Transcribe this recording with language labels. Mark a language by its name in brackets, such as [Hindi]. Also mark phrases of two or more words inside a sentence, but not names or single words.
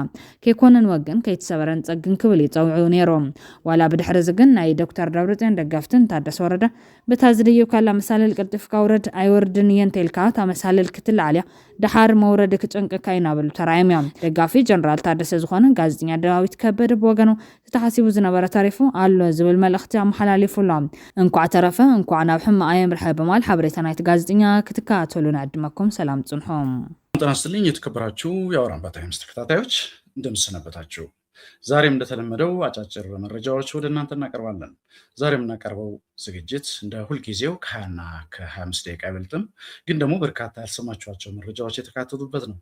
[Tigrinya] ከይኮነን ወገን ከይተሰበረን ፀግን ክብል ይፀውዑ ነይሮም ዋላ ብድሕሪ ዝግን ናይ ዶክተር ደብረጽዮን ደጋፍትን ታደሰ ወረደ በታዝድዩ ካላ መሳለል ቅልጥፍካ ውረድ ኣይወርድን የንቴልካ ታመሳለል ክትላዓልያ ድሓር መውረድ ክጨንቅካ ይናበሉ ተራእዮም እዮም ደጋፊ ጀነራል ታደሰ ዝኾነ ጋዜጠኛ ዳዊት ከበደ ብወገኑ ተሓሲቡ ዝነበረ ታሪፉ ኣሎ ዝብል መልእኽቲ ኣመሓላሊፉሎም እንኳዕ ተረፈ እንኳዕ ናብ ሕማቕ ኣየምርሐ በማል ሓበሬታ ናይቲ ጋዜጠኛ ክትከታተሉ ንዕድመኩም ሰላም ጽንሖም [Amharic] ጤና ይስጥልኝ የተከበራችሁ የአውራምባ ታይምስ ተከታታዮች እንደምሰነበታችሁ ዛሬም እንደተለመደው አጫጭር መረጃዎች ወደ እናንተ እናቀርባለን ዛሬ የምናቀርበው ዝግጅት እንደ ሁልጊዜው ከ20 እና ከ25 ደቂቃ አይበልጥም ግን ደግሞ በርካታ ያልሰማችኋቸው መረጃዎች የተካተቱበት ነው